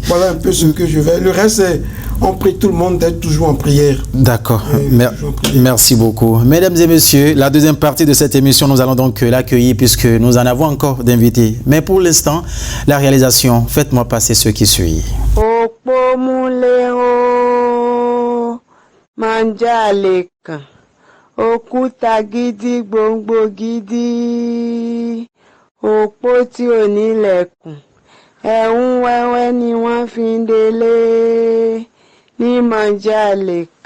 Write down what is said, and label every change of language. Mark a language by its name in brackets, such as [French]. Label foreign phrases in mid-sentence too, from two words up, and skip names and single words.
[French] Voilà un peu ce que je vais. Le reste, on prie tout le monde d'être toujours en prière. D'accord. Merci beaucoup. Mesdames et messieurs, la deuxième partie de cette émission, nous allons donc l'accueillir puisque nous en avons encore d'invités. Mais pour l'instant, la réalisation, faites-moi passer ce qui suit. [Yoruba] Òkúta gidi gbòǹgbò gidi, òpó tí ò nílẹ̀kùn, ẹ̀hún wẹ́wẹ́ ni wọ́n fi ń délé ní Màjálèkà.